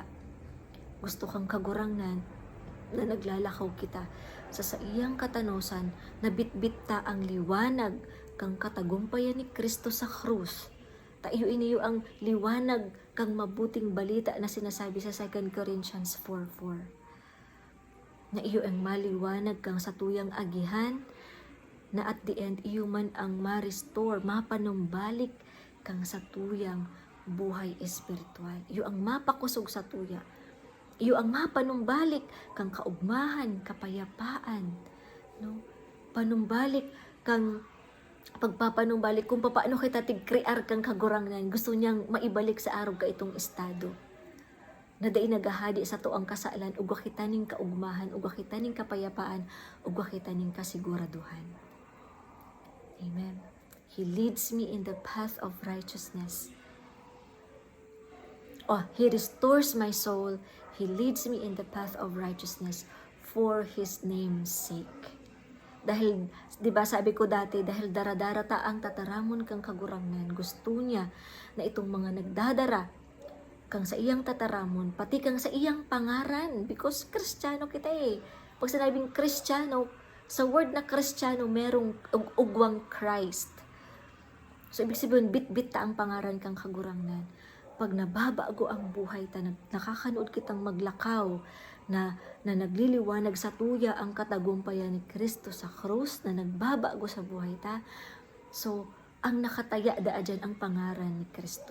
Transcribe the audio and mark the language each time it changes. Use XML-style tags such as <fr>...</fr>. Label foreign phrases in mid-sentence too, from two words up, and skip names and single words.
<bik>Gusto kang kagurangnan na naglalakaw kita sa iyang katanosan na bitbit ta ang liwanag kang katagumpayan ni Kristo sa krus. Tayo iniyo ang liwanag kang mabuting balita na sinasabi sa 2 Corinthians 4:4. Na iyo ang maliwanag kang sa tuyang agihan, na</bik> <en>at the end</en> <bik>iyo man ang ma-restore, mapanumbalik kang sa tuyang buhay espiritual. Iyo ang mapakusog sa tuya. Iyo ang mapanumbalik kang kaugmahan, kapayapaan. No? Panumbalik kang pagpapanumbalik kung paano kita tigkrear kang kagurangnan. Gusto niyang maibalik sa araw ka itong estado. Na day nagahadi sa tuang kasalan, ugwa kita ning kaugmahan, ugwa kita ning kapayapaan, ugwa kita ning kasiguraduhan. Amen.</bik> <en>He leads me in the path of righteousness. He restores my soul. He leads me in the path of righteousness for His name's sake.</en> <bik>Dahil,</bik> <tl>di ba sabi ko dati,</tl> <bik>dahil daradara ta ang tataramon kang kagurangnan, gusto niya na itong mga nagdadara kang sa iyang tataramon, pati kang sa iyang pangaran, because Kristiyano kita eh. Pag sinabing Kristiyano, sa word na Kristiyano, merong ugwang Christ.</bik> <tl>So, ibig sabihin,</tl> <bik>bit-bit ta ang pangaran kang kagurangnan. Pag nababago ang buhay ta, nakakanood kitang maglakaw, na nagliliwanag sa tuya ang katagumpayan ni Kristo sa krus, na nagbabago sa buhay ta.</bik> <tl>So, ang nakataya da dyan ang pangaran ni Kristo.</tl>